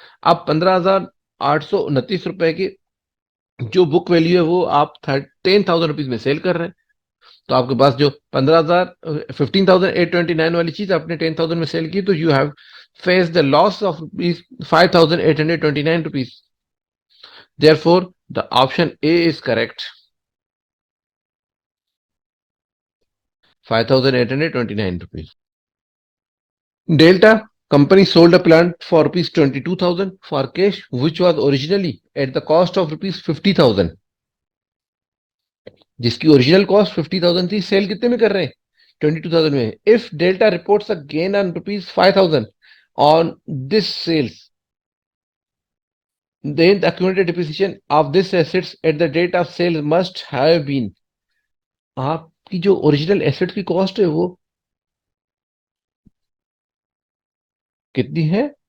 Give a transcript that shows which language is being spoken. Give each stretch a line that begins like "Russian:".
Hindi: आप 15,829 रुपए की जो बुक वैल्यू है वो आप 10,000 रुपीज में सेल कर रहे हैं, तो आपके पास जो 15,829 वाली चीज आपने 10,000 में सेल की, तो
English: You have face the loss of rupees 5,829 rupees. Therefore the option A is correct, 5,829 rupees. Delta company sold a plant for rupees 22,000 for cash, which was originally at the cost of rupees 50,000.
Hindi: जिसकी original cost 50,000 थी, cell कितने में कर रहे हैं? 22,000 में।
English: if Delta reports a gain on rupees 5,000 on this sales, then the accumulated depreciation of this assets at the date of sale must have been,
Hindi: आपकी जो ओरिजिनल एसेट की कॉस्ट है वो कितनी है?